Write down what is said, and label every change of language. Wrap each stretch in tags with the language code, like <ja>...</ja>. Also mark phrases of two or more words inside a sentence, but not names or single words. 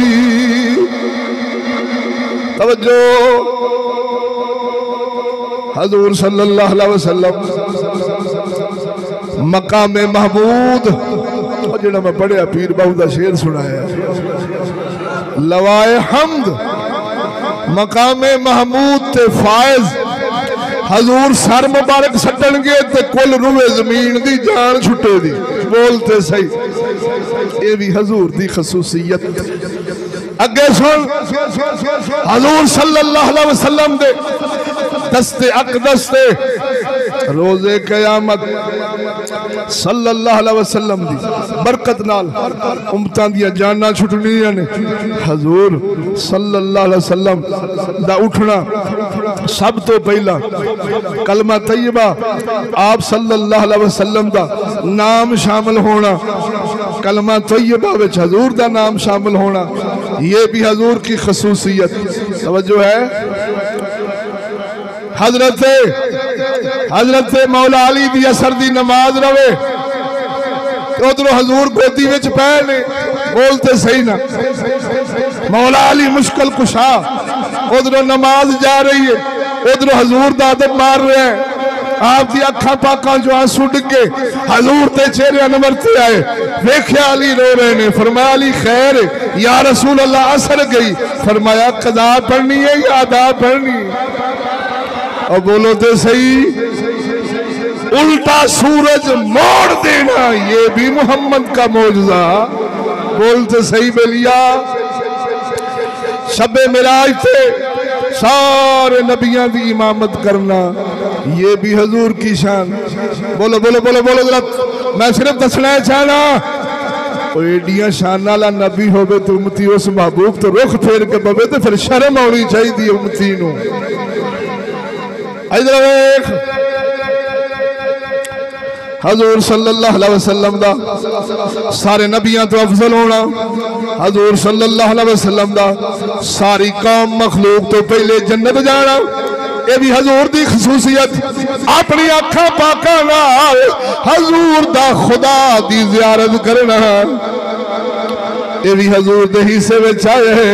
<pa>ਤਵੱਜੋ, ਹਜ਼ੂਰ</pa> <ar>صلى الله عليه وسلم</ar> <pa>ਮਕਾਮ ਮਹਿਮੂਦ, ਜੋ ਮੈਂ ਪੜ੍ਹਿਆ ਪੀਰ ਬਾਬੂ ਕਾ ਸ਼ੇਰ ਸੁਣਾਇਆ, ਲਿਵਾਏ ਹਮਦ ਮਕਾਮ ਮਹਿਮੂਦ ਤੇ ਫ਼ਾਇਜ਼ ਹਜ਼ੂਰ ਸਰ ਮੁਬਾਰਕ ਸੱਟਣਗੇ ਤੇ ਕੁੱਲ ਰੂਏ ਜ਼ਮੀਨ ਦੀ ਜਾਨ ਛੁੱਟੇ ਦੀ। ਬੋਲਤੇ ਸਹੀ, ਯੇ ਭੀ ਹਜ਼ੂਰ ਦੀ ਖ਼ਸੂਸੀਅਤ। ਅੱਗੇ ਸੁਣ, ਹਜ਼ੂਰ</pa> <ar>صلى الله عليه وسلم</ar> <pa>ਦੇ ਦਸਤੇ ਅਕਦਸ ਤੇ ਰੋਜ਼ੇ ਕਯਾਮਤ</pa> <ar>صلى الله عليه وسلم</ar> <pa>ਦੀ ਬਰਕਤ ਨਾਲ ਉੱਮਤਾਂ ਦੀ ਜਾਨਾਂ ਛੁੱਟਣੀਆਂ ਨੇ। ਹਜ਼ੂਰ</pa> <ar>صلى الله عليه وسلم</ar> <pa>ਦਾ ਉੱਠਣਾ, ਸਭ ਤੋਂ ਪਹਿਲਾ ਕਲਮਾ ਤੈਯਬਾ, ਆਪ</pa> <ar>صلى الله عليه وسلم</ar> <pa>ਦਾ ਨਾਮ ਸ਼ਾਮਿਲ ਹੋਣਾ, ਕਲਮਾ ਤੈਯਬਾ ਵਿੱਚ ਹਜ਼ੂਰ ਦਾ ਨਾਮ ਸ਼ਾਮਿਲ ਹੋਣਾ, ਯੇ ਭੀ ਹਜ਼ੂਰ ਕੀ ਖ਼ਸੂਸੀਅਤ। ਤਵੱਜੋ ਹੈ, ਹਜ਼ਰਤ ਮੌਲਾ ਅਲੀ ਦੀ ਅਸਰ ਦੀ ਨਮਾਜ਼ ਰਵੇ, ਉਧਰੋਂ ਹਜ਼ੂਰ ਗੋਦੀ ਵਿੱਚ ਪੈ ਨੇ। ਬੋਲਤੇ ਸਹੀ ਨਾ, ਮੌਲਾ ਅਲੀ ਮੁਸ਼ਕਿਲ ਕੁਸ਼ਾ, ਉਧਰੋਂ ਨਮਾਜ਼ ਜਾ ਰਹੀ ਹੈ, ਉਧਰੋਂ ਹਜ਼ੂਰ ਦਾ ਅਦਬ ਮਾਰ ਰਹੇ ਹੈਂ। ਆਪ ਦੀ ਅੱਖਾਂ ਪਾਕਾਂ ਜੋ ਅੱਥਰੂ ਡਿੱਗੇ ਹਜ਼ੂਰ ਤੇ ਚਿਹਰੇ ਅਨਵਰ ਤੇ ਆਏ, ਵੇਖਿਆ ਅਲੀ ਰੋ ਰਹੇ ਨੇ। ਫ਼ਰਮਾਇਆ ਅਲੀ ਖ਼ੈਰ</pa> <ar>يا رسول الله,</ar> <pa>ਅਸਰ ਗਈ। ਫ਼ਰਮਾਇਆ ਕਜ਼ਾ ਪੜ੍ਹਨੀ ਹੈ ਯਾ ਅਦਾ ਪੜ੍ਹਨੀ ਹੈ?</pa> <ur>اور بولو تو سہی، الٹا سورج موڑ دینا، یہ بھی محمد کا معجزہ.</ur> <pa>ਬੋਲਤੇ ਸਹੀ ਬੇਲੀਆ, ਸ਼ਬੇ ਮਿਰਾਜ ਥੇ ਸਾਰੇ ਨਬੀਆਂ ਕੀ ਇਮਾਮਤ ਕਰਨਾ, ਯੇ ਭੀ ਹਜ਼ੂਰ ਕੀ ਸ਼ਾਨ। ਬੋਲੋ ਬੋਲੋ ਬੋਲੋ ਬੋਲੋ ਜ਼ਰਾ, ਮੈਂ ਸਿਰਫ਼ ਦੱਸਣਾ ਚਾਹਨਾ, ਏਡੀਆ ਸ਼ਾਨ ਵਾਲਾ ਨਬੀ ਹੋਵੇ ਤੋ ਉੱਮਤੀ ਉਸ ਮਹਿਬੂਬ ਤੋਂ ਰੁਖ਼ ਫੇਰ ਕੇ ਪਵੇ ਤੋ ਫਿਰ ਸ਼ਰਮ ਆਣੀ ਚਾਹੀਏ ਉੱਮਤੀ ਨੂੰ। ਇਧਰ ਵੇਖ, ਹਜ਼ੂਰ</pa> <ar>صلى الله عليه وسلم</ar> <pa>ਦਾ ਸਾਰੇ ਨਬੀਆਂ ਤੋਂ ਅਫ਼ਜ਼ਲ ਹੋਣਾ, ਹਜ਼ੂਰ</pa> <ar>صلى الله عليه وسلم</ar> <pa>ਦਾ ਸਾਰੀ ਕੌਮ ਮਖ਼ਲੂਕ ਤੋਂ ਪਹਿਲੇ ਜੰਨਤ ਜਾਣਾ, ਯੇ ਭੀ ਹਜ਼ੂਰ ਦੀ ਖ਼ਸੂਸੀਅਤ। ਅਪਣੀ ਅੱਖਾਂ ਪਾਕਾਂ ਨਾਲ ਹਜ਼ੂਰ ਦਾ ਖ਼ੁਦਾ ਦੀ ਜ਼ਿਆਰਤ ਕਰਨਾ, ਯੇ ਭੀ ਹਜ਼ੂਰ ਦੇ ਹਿੱਸੇ ਵਿੱਚ ਆਏ।</pa>